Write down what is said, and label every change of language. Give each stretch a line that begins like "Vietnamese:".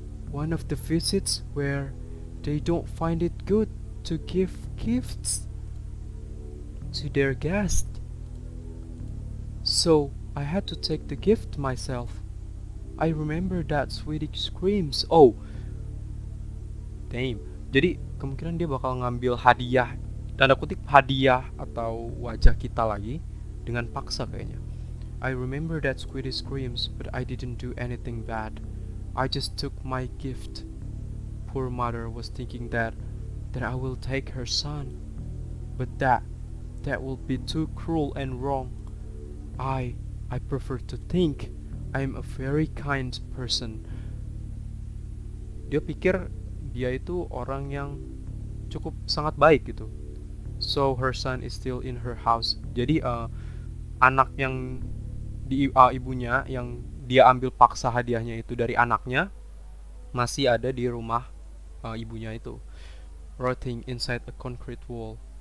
English: One of the visits where they don't find it good to give gifts to their guest. So I had to take the gift myself. I remember that Swedish screams. Oh, damn.
Indonesian: Jadi kemungkinan dia bakal ngambil hadiah, tanda kutip hadiah atau wajah kita lagi dengan paksa kayaknya.
English: I remember that Swedish screams, but I didn't do anything bad. I just took my gift. Poor mother was thinking that I will take her son, but that will be too cruel and wrong. I prefer to think I'm a very kind person.
Indonesian: Dia pikir dia itu orang yang cukup sangat baik gitu.
English: So her son is still in her house.
Indonesian: Jadi anak yang ibunya yang dia ambil paksa hadiahnya itu dari anaknya masih ada di rumah ibunya itu,
English: rotting inside a concrete wall.